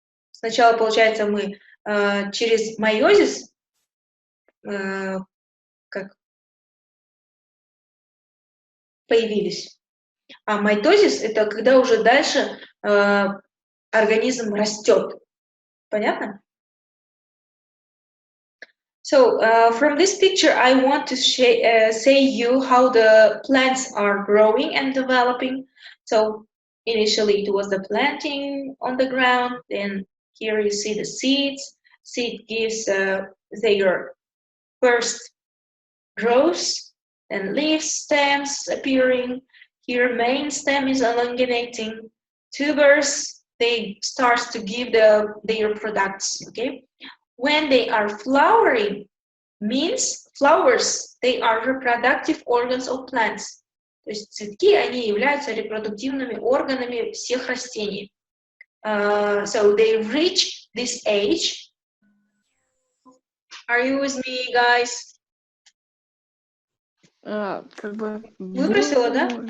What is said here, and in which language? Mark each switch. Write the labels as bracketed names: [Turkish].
[Russian] Сначала, получается, мы через мейозис появились. А митозис — это когда уже дальше организм растет. Понятно? [English] So from this picture, I want to say you how the plants are growing and developing. So initially it was the planting on the ground. Then here you see the seeds. Seed gives their first growth and leaves, stems appearing. Here main stem is elongating. Tubers, they start to give their products, okay? When they are flowering, means flowers, they are reproductive organs of plants. [Russian] То есть цветки, они являются репродуктивными органами всех растений. [English] So they reach this age. Are you with me, guys? [Russian] Как бы... Выбросила, да?